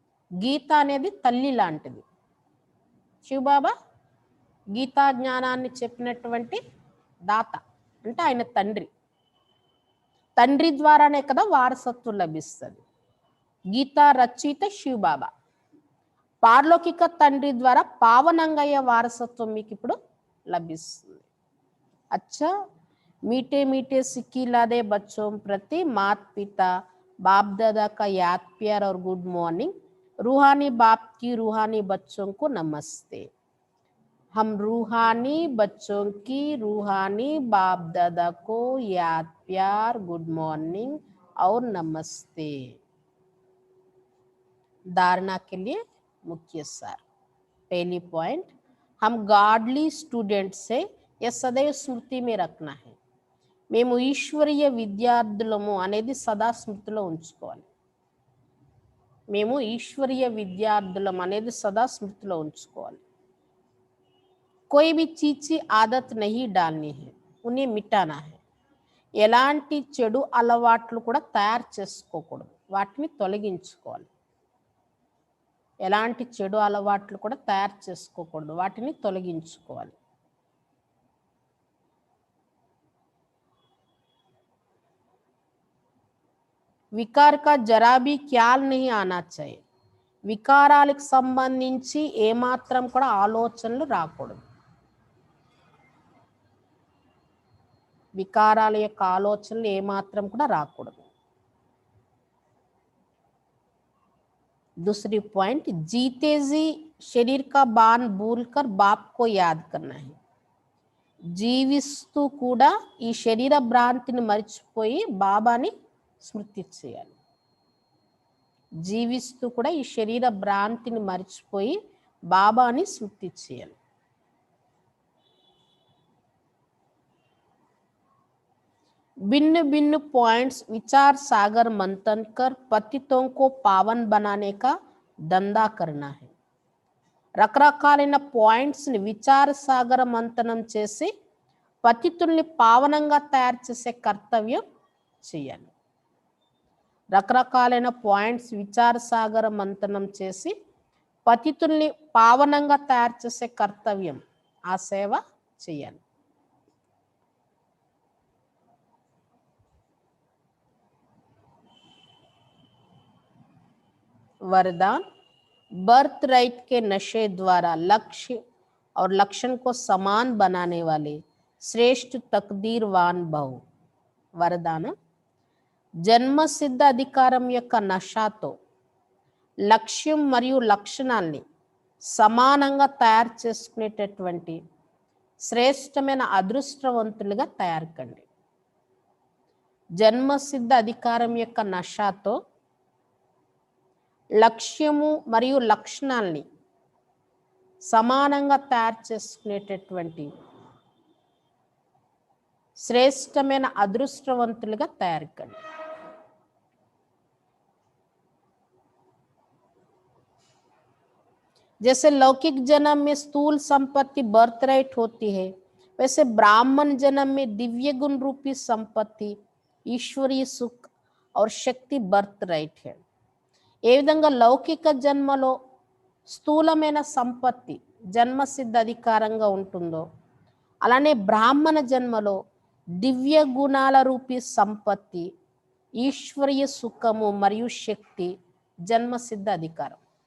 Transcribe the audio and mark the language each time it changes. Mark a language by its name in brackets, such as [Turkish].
[Telugu] గీత అనేది తల్లి లాంటిది. శివబాబా గీతా జ్ఞానాన్ని చెప్పినటువంటి దాత అంటే ఆయన తండ్రి. తండ్రి ద్వారానే కదా వారసత్వం లభిస్తుంది. గీతా రచయిత శివబాబా. పారలౌకిక తండ్రి ద్వారా పావనంగా అయ్యే వారసత్వం మీకు ఇప్పుడు లభిస్తుంది. [Hindi] అచ్చా, मीठे मीठे सिक्की लादे बच्चों प्रति मात पिता बाप दादा का याद प्यार और गुड मॉर्निंग. रूहानी बाप की रूहानी बच्चों को नमस्ते. हम रूहानी बच्चों की रूहानी बाप दादा को याद प्यार गुड मॉर्निंग और नमस्ते. धारणा के लिए मुख्य सार. पहली पॉइंट, हम गॉडली स्टूडेंट से यह सदैव स्मृति में रखना है. [Telugu] మేము ఈశ్వరీయ విద్యార్థులము అనేది సదా స్మృతిలో ఉంచుకోవాలి. మేము ఈశ్వరీయ విద్యార్థులం అనేది సదా స్మృతిలో ఉంచుకోవాలి. [Hindi] कोई भी चीज की आदत नहीं डालनी है, उन्हें मिटाना है. [Telugu] ఎలాంటి చెడు అలవాట్లు కూడా తయారు చేసుకోకూడదు, వాటిని తొలగించుకోవాలి. ఎలాంటి చెడు అలవాట్లు కూడా తయారు చేసుకోకూడదు, వాటిని తొలగించుకోవాలి. [Hindi] विकार का जरा भी ख्याल नहीं आना चाहिए. [Telugu] వికారాలకు సంబంధించి ఏమాత్రం కూడా ఆలోచనలు రాకూడదు. వికారాల యొక్క ఆలోచనలు ఏమాత్రం కూడా రాకూడదు. [Hindi] दूसरी पॉइंट, जीते जी शरीर का बाण भूलकर बाप को याद करना है. [Telugu] జీవిస్తూ కూడా ఈ శరీర భ్రాంతిని మర్చిపోయి బాబాని స్మృతి చేయాలి. జీవిస్తూ కూడా ఈ శరీర భ్రాంతిని మర్చిపోయి బాబాని స్మృతి చేయాలి. [Hindi] भिन्न भिन्न पॉइंट्स विचार सागर मंथन कर पतितों को पावन बनाने का धंधा करना है. [Telugu] రకరకాలైన పాయింట్స్ని విచార సాగర మంతనం చేసి పతితుల్ని పావనంగా తయారు చేసే కర్తవ్యం చేయాలి. రకరకాలైన పాయింట్స్ విచార సాగర మంతనం చేసి పతితుల్ని పావనంగా తయారు చేసే కర్తవ్యం, ఆ సేవ చేయాలి. [Hindi] वरदान, बर्थ राइट के नशे द्वारा लक्ष्य और लक्षण को समान बनाने वाले श्रेष्ठ तकदीरवान भव. [Telugu] वरदान, జన్మ సిద్ధ అధికారం యొక్క నషాతో లక్ష్యం మరియు లక్షణాల్ని సమానంగా తయారు చేసుకునేటటువంటి శ్రేష్టమైన అదృష్టవంతులుగా తయారు కండి. జన్మ సిద్ధ అధికారం యొక్క నషాతో లక్ష్యము మరియు లక్షణాల్ని సమానంగా తయారు చేసుకునేటటువంటి శ్రేష్టమైన అదృష్టవంతులుగా తయారు కండి. [Hindi] जैसे लौकिक जन्म में स्थूल संपत्ति बर्थ राइट होती है, वैसे ब्राह्मण जन्म में दिव्य गुण रूपी संपत्ति, ईश्वरीय सुख और शक्ति बर्थ राइट है. [Telugu] ఏ విధంగా లౌకిక జన్మలో స్థూలమైన సంపత్తి జన్మసిద్ధ అధికారంగా ఉంటుందో, అలానే బ్రాహ్మణ జన్మలో దివ్య గుణాల రూపీ సంపత్తి, ఈశ్వరీయ సుఖము మరియు శక్తి జన్మసిద్ధ అధికారం.